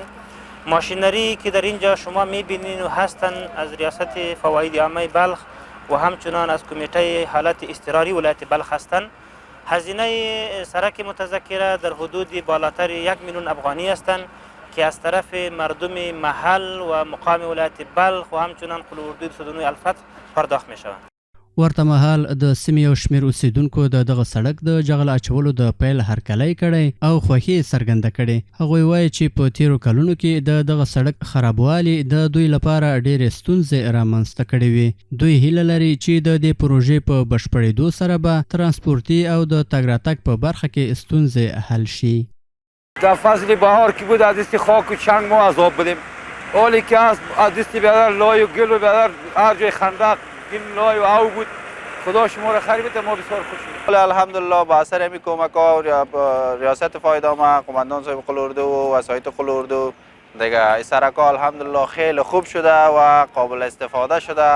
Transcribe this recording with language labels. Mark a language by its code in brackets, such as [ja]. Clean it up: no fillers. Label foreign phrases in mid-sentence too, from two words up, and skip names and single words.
[fa] ماشینری که در اینجا شما میبینین و هستن از ریاست فواید عامه بلخ و همچنان از کمیته حالت اضطراری ولایت بلخ هستند. هزینه سرک متذکره در حدود بالاتر 1 میلیون افغانی هستند که از طرف مردم محل و مقام ولایت بلخ و همچنان قلو اردو 209 الفتح پرداخت می شوند. [ps] ورته مهال د سیمې یو شمېر اوسیدونکو د دغه سړک د جغل اچولو د پیل هرکلی کړی او خوښي څرګنده کړې. هغوی وایي چې په تیرو کلونو کې د دغه سړک خرابوالي د دوی لپاره ډېرې ستونزې رامنځته کړې وي. دوی هیله لري چې د دې پروژې په بشپړېدو سره به ترانسپورتي او د تګ راتګ په برخه کې ستونزې حل شي. [fa] در فصل بهار که بود از دست خاک و چنگ ما عذاب بودیم. حالی که از دست بیادر لای و گل و بیادر هر جای خندق این لای و او بود. خدا شما را خیر بده، ما بسیار خوشیم. الحمدلله با اثر همین کمک ها ریاست فواید عامه قماندان صاحب قلو اردو و وسایط قلو اردو دیگه این سرک ها الحمدلله خیلی خوب شده و قابل استفاده شده.